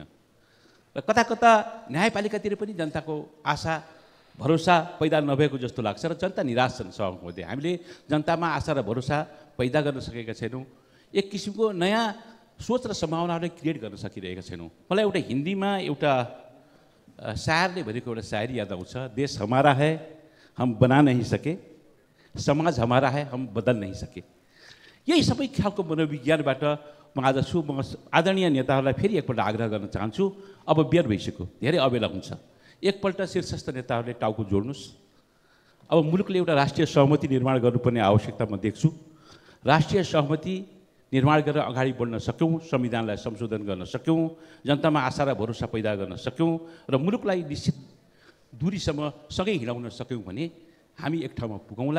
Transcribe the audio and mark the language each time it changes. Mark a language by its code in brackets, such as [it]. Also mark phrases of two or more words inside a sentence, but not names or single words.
[ne] र कता कता न्यायपालिकातिर पनि जनताको आशा भरोसा पैदा नभएको जस्तो लाग्छ र जनता निराश छन् सभामुख महोदय। हामीले जनतामा आशा र भरोसा पैदा गर्न सकेका छैनौँ। एक किसिमको नयाँ सोच र सम्भावनाहरूलाई क्रिएट गर्न सकिरहेका छैनौँ। मलाई एउटा हिन्दीमा एउटा शायरले भनेको एउटा शायरी याद आउँछ, [hi] देश हमारा है हम बना नहीं सके, समाज हमारा है हम बदल नहीं सके। [ne] यही सबै खालको मनोविज्ञानबाट म आज आदरणीय नेताहरूलाई फेरि एकपल्ट आग्रह गर्न चाहन्छु। अब बियर भइसक्यो, धेरै अबेला हुन्छ। एकपल्ट शीर्षस्थ नेताहरूले टाउको जोड्नुहोस्। अब मुलुकले एउटा राष्ट्रिय सहमति निर्माण गर्नुपर्ने आवश्यकता म देख्छु। राष्ट्रिय सहमति निर्माण गरेर अगाडि बढ्न सक्यौँ, संविधानलाई संशोधन गर्न सक्यौँ, जनतामा आशा र भरोसा पैदा गर्न सक्यौँ र मुलुकलाई निश्चित दूरीसम्म सँगै हिँडाउन सक्यौँ भने हामी एक ठाउँमा पुगौँला।